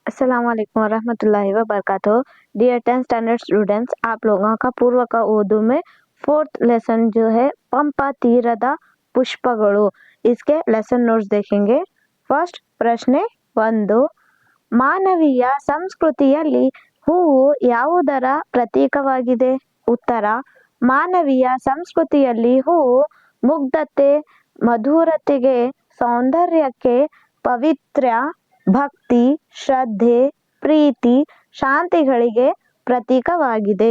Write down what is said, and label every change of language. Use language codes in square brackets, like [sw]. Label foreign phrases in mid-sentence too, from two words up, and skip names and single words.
[ar] السلام عليكم ورحمة الله وبركاته. [en] Dear 10th standard students, [hi] आप लोगों का पूर्व का उर्दू में 4th लेसन जो है [kn] ಪಂಪ ತೀರದ ಪುಷ್ಪಗಳು, [hi] इसके [en] lesson notes [hi] देखेंगे। [kn] ಫಸ್ಟ್ ಪ್ರಶ್ನೆ 1, ಮಾನವೀಯ ಸಂಸ್ಕೃತಿಯಲ್ಲಿ ಹೂವು ಯಾವುದರ ಪ್ರತೀಕವಾಗಿದೆ? ಉತ್ತರ, ಮಾನವೀಯ ಸಂಸ್ಕೃತಿಯಲ್ಲಿ ಹೂವು ಮುಗ್ಧತೆ, ಮಧುರತೆಗೆ, ಸೌಂದರ್ಯಕ್ಕೆ, ಪವಿತ್ರ, ಭಕ್ತಿ, ಶ್ರದ್ಧೆ, ಪ್ರೀತಿ, ಶಾಂತಿಗಳಿಗೆ ಪ್ರತೀಕವಾಗಿದೆ.